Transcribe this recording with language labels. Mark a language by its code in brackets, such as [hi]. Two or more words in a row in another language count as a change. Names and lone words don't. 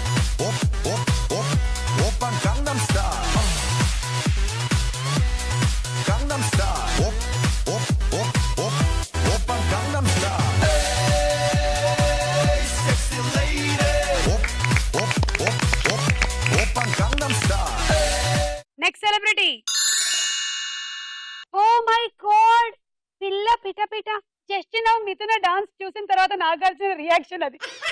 [ko] 오빤 강남스타일 강남스타일 오빤 강남스타일 [en] Hey sexy lady [ko] 오빤 강남스타일. [en] Next celebrity. Oh my god, [te] పిల్ల పిట పిట. [en] Just now [te] మిథున డాన్స్ చూసిన తర్వాత నాగార్జున రియాక్షన్ అది.